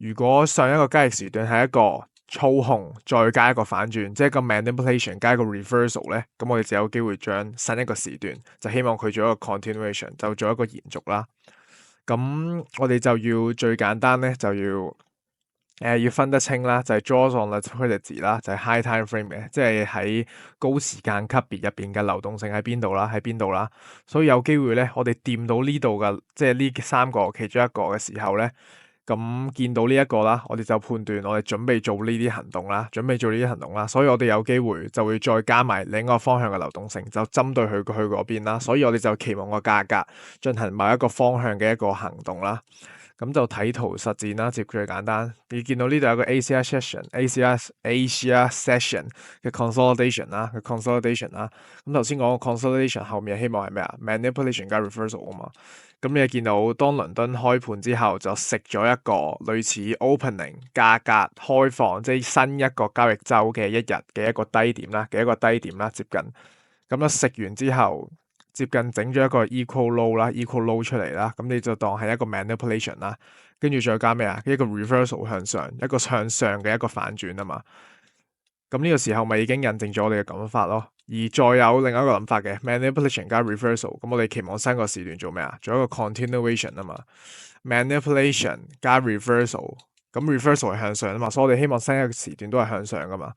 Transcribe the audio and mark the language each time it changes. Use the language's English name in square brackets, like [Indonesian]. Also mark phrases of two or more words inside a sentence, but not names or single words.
[Cantonese] 如果上一個交易時段係一個操控，再加一個反轉，即係一個 manipulation 加一個 reversal 咧，咁我哋就有機會將新一個時段就希望佢做一個 continuation，就做一個延續啦。咁我哋就要最簡單咧，就要分得清啦，就係 [English] draws on liquidity [Cantonese] 啦，就係 [English] high time frame [Cantonese] 嘅，即係喺高時間級別入邊嘅流動性喺邊度啦，喺邊度啦。所以有機會咧，我哋掂到呢度嘅，即係呢三個其中一個嘅時候咧，咁見到呢一個啦，我哋就判斷我哋準備做呢啲行動啦，準備做呢啲行動啦。所以我哋有機會就會再加埋另一個方向嘅流動性，就針對佢去嗰邊啦。所以我哋就期望個價格進行某一個方向嘅一個行動啦。咁就睇圖實戰啦，接最簡單。你見到呢度有個 [English] ACR session， ACR session [Cantonese] 嘅 consolidation 啦，嘅 consolidation 啦。咁頭先講個 consolidation 後面希望係咩啊？manipulation 加 reversal 啊嘛。咁你見到當倫敦開盤之後就食咗一個類似 opening 價格開放，即係新一個交易週嘅一日嘅一個低點啦，接近。咁樣食完之後，接近整咗一個 [English] equal low [Cantonese] 啦， [English] equal low [Cantonese] 出嚟啦，咁你就當係一個 manipulation 啦，跟住再加咩啊？一個 reversal 向上，一個向上嘅一個反轉啊嘛。咁呢個時候咪已經印證咗我哋嘅諗法咯。而再有另一個諗法嘅 manipulation 加 reversal，咁我哋期望新個時段做咩啊？做一個 continuation 啊嘛。manipulation 加 reversal，咁 reversal 係向上啊嘛，所以我哋希望新一個時段都係向上噶嘛。